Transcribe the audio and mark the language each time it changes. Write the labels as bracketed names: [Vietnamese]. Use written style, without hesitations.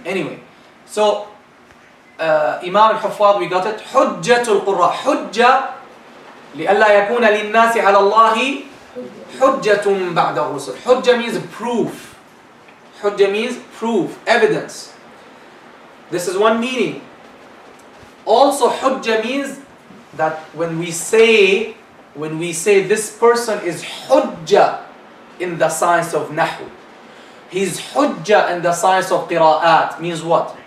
[English] Anyway, so [Arabic] إمام الحفاظ, [English] we got it. [Arabic] حجة القراء. حجة لئلا يكون للناس على الله حجة بعد الرسل. [English] حجة means proof. حجة means proof, evidence. This is one meaning. Also حجة means that when we say this person is حجة in the science of Nahu, he's حجة in the science of قراءات, means what?